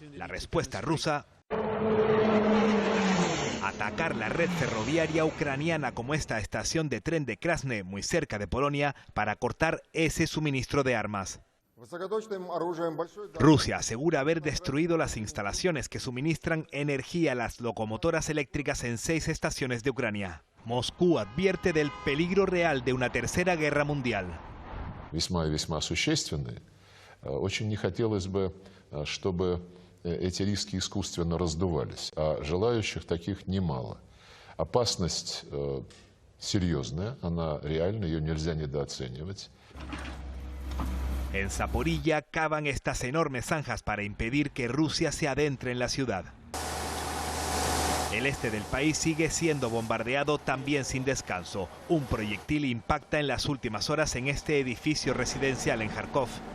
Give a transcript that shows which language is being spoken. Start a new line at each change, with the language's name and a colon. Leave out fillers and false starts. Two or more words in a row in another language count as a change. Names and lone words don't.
Spanish: La respuesta rusa: atacar la red ferroviaria ucraniana como esta estación de tren de Krasne, muy cerca de Polonia, para cortar ese suministro de armas. Rusia asegura haber destruido las instalaciones que suministran energía a las locomotoras eléctricas en 6 estaciones de Ucrania. Moscú advierte del peligro real de una tercera guerra mundial.
Russian: Весьма существенные. Очень не хотелось бы, чтобы эти риски искусственно раздувались, а желающих таких немало. Опасность серьезная, она реальна, ее нельзя недооценивать.
Spanish: En Zaporilla cavan estas enormes zanjas para impedir que Rusia se adentre en la ciudad. El este del país sigue siendo bombardeado también sin descanso. Un proyectil impacta en las últimas horas en este edificio residencial en Kharkov.